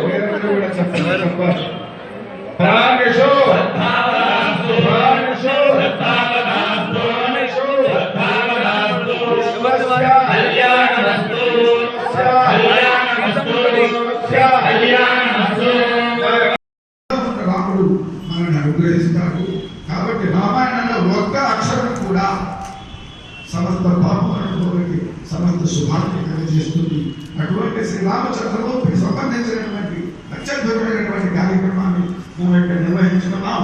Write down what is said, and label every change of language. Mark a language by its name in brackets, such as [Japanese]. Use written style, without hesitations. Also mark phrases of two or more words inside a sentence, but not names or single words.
[Sanskrit] प्राणेषु सद्भावनास्तु प्राणेषु सद्भावनास्तु प्राणेषु सद्भावनास्तु शिवस्य कल्याणमस्तु कल्याणमस्तु कल्याणमस्तु [Telugu] రాముడు మనల్ని అనుగ్రహిస్తాడు. కాబట్టి రామాయణంలో ఒక్క అక్షరం కూడా సమస్త పాపములకి సమస్త శుభాన్ని కలిగజేస్తుంది. అటువంటి శ్రీరామచంద్రమూర్తికి సంబంధించినటువంటి అత్యద్భుతమైనటువంటి కార్యక్రమాన్ని మనం ఇక్కడ నిర్వహించుకున్నాం.